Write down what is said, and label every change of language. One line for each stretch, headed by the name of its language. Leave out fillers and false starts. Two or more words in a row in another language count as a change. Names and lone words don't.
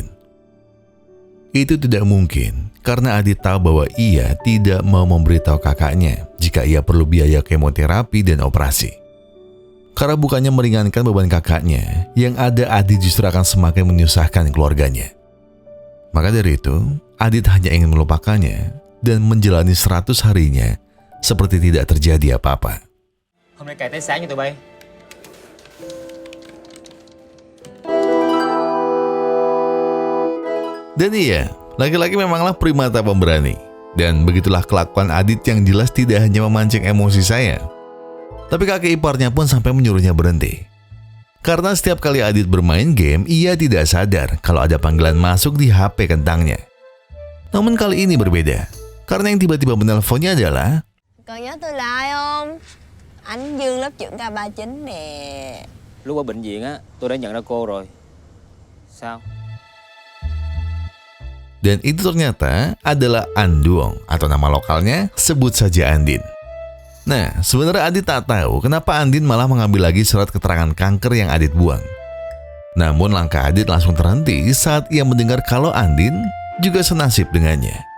Indonesian: Itu tidak mungkin karena Adit tahu bahwa ia tidak mau memberitahu kakaknya jika ia perlu biaya kemoterapi dan operasi. Karena bukannya meringankan beban kakaknya, yang ada Adit justru akan semakin menyusahkan keluarganya. Maka dari itu, Adit hanya ingin melupakannya dan menjalani 100 harinya seperti tidak terjadi apa-apa.
Vietnamese: Hôm nay cày tới sáng nha tụi bay.
Indonesian: Dan iya, laki-laki memanglah primata pemberani. Dan begitulah kelakuan Adit yang jelas tidak hanya memancing emosi saya. Tapi kakek iparnya pun sampai menyuruhnya berhenti. Karena setiap kali Adit bermain game, ia tidak sadar kalau ada panggilan masuk di HP kentangnya. Namun kali ini berbeda. Karena yang tiba-tiba menelponnya adalah,
Vietnamese: Còn nhớ tôi là ai không? Anh Dương lớp trưởng K39 nè. Lúc ở bệnh viện á, tôi đã nhận ra cô rồi. Sao?
Indonesian: dan itu ternyata adalah Anduong atau nama lokalnya sebut saja Andin. Nah, sebenarnya Adit tak tahu kenapa Andin malah mengambil lagi surat keterangan kanker yang Adit buang. Namun langkah Adit langsung terhenti saat ia mendengar kalau Andin juga senasib dengannya.